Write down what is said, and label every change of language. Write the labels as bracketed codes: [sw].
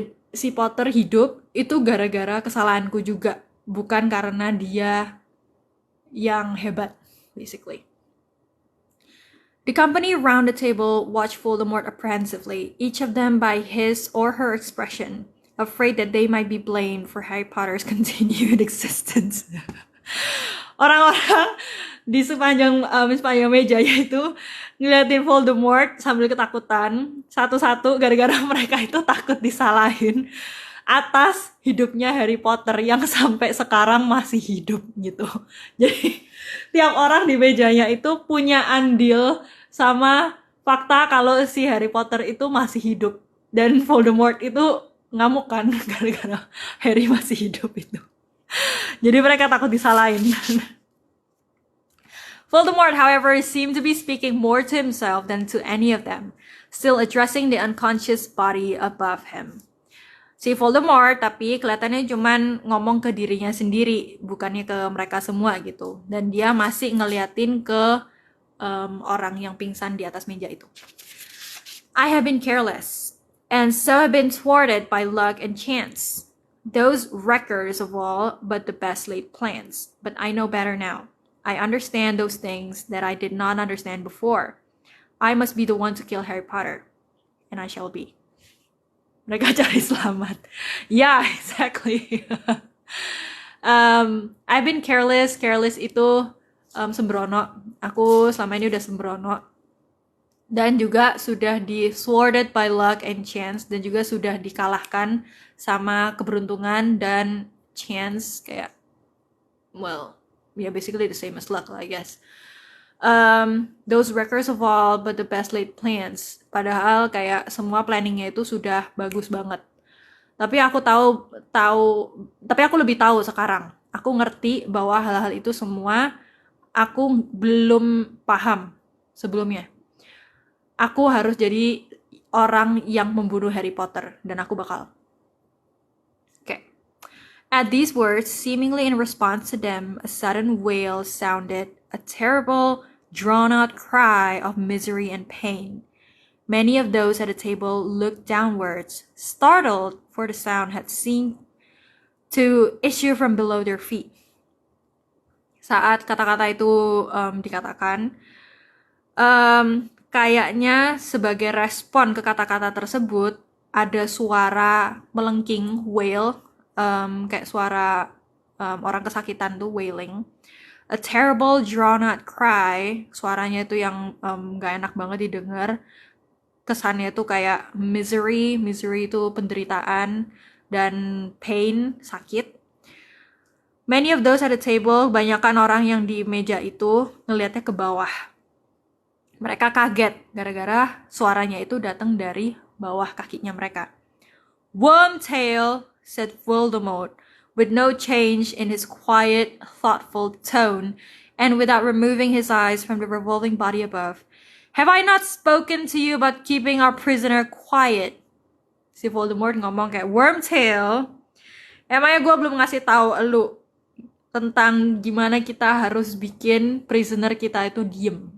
[id] Si Potter hidup itu gara-gara kesalahanku juga, bukan karena dia yang hebat, basically. [en] The company round the table watched Voldemort apprehensively, each of them by his or her expression, afraid that they might be blamed for Harry Potter's continued existence. [id] Orang-orang di sepanjang meja itu ngeliatin Voldemort sambil ketakutan, satu-satu gara-gara mereka itu takut disalahin. atas hidupnya Harry Potter yang sampai sekarang masih hidup gitu. Jadi tiap orang di mejanya itu punya andil sama fakta kalau si Harry Potter itu masih hidup. Dan Voldemort itu ngamuk kan gara-gara Harry masih hidup itu. Jadi mereka takut disalahin. [en] Voldemort, however, seemed to be speaking more to himself than to any of them, still addressing the unconscious body above him. [id] Si Voldemort tapi kelihatannya cuman ngomong ke dirinya sendiri, bukannya ke mereka semua gitu. Dan dia masih ngeliatin ke orang yang pingsan di atas meja itu. [en] I have been careless, and so have been thwarted by luck and chance. Those wreckers of all but the best laid plans. But I know better now. I understand those things that I did not understand before. I must be the one to kill Harry Potter. And I shall be. [id] Mereka cari selamat. [en] Yeah, exactly. I've been careless. [id] Careless itu sembrono. Aku selama ini udah sembrono. Dan juga sudah [en] thwarted by luck and chance. [id] Dan juga sudah dikalahkan sama keberuntungan dan chance. [en] Kayak, well, yeah, basically the same as luck lah, I guess. Those wreckers of all but the best laid plans. [id] Padahal kayak semua planningnya itu sudah bagus banget. Tapi aku tapi aku lebih tahu sekarang. Aku ngerti bahwa hal-hal itu semua aku belum paham sebelumnya. Aku harus jadi orang yang membunuh Harry Potter dan aku bakal. [en] Okay. At these words, seemingly in response to them, a sudden wail sounded, a terrible, drawn-out cry of misery and pain. Many of those at the table looked downwards, startled, for the sound had seemed to issue from below their feet. [id] Saat kata-kata itu dikatakan, kayaknya sebagai respon ke kata-kata tersebut, ada suara melengking, wail, kayak suara orang kesakitan tuh, wailing. [en] A terrible drawn-out cry, [id] suaranya itu yang gak enak banget didengar. Kesannya itu kayak misery itu penderitaan, dan pain, sakit. [en] Many of those at the table, [id] banyakan orang yang di meja itu ngelihatnya ke bawah. Mereka kaget gara-gara suaranya itu datang dari bawah kakinya mereka. [en] Wormtail, said Voldemort, with no change in his quiet, thoughtful tone, and without removing his eyes from the revolving body above. Have I not spoken to you about keeping our prisoner quiet? [id] Si Voldemort ngomong kayak, Wormtail, emangnya gue belum ngasih tahu elu tentang gimana kita harus bikin prisoner kita itu diem.